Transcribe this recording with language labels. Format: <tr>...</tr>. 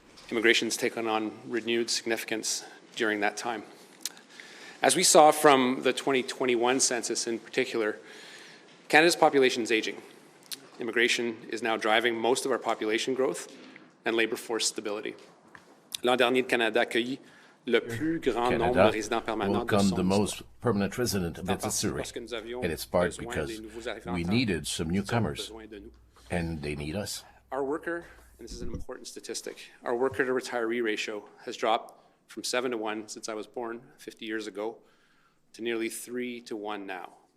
<en>Immigration's taken on renewed significance during that time. As we saw from the 2021 census in particular, Canada's population is aging. Immigration is now driving most of our population growth and labour force stability.</en> <fr>L'an dernier, le Canada accueillit le plus grand nombre de résidents permanents de son</fr> <en>the most permanent resident of its history, and it's part because we needed some newcomers, and they need us. Our worker, and this is an important statistic, our worker to retiree ratio has dropped from 7 to 1 since I was born 50 years ago to nearly 3 to 1 now.</en>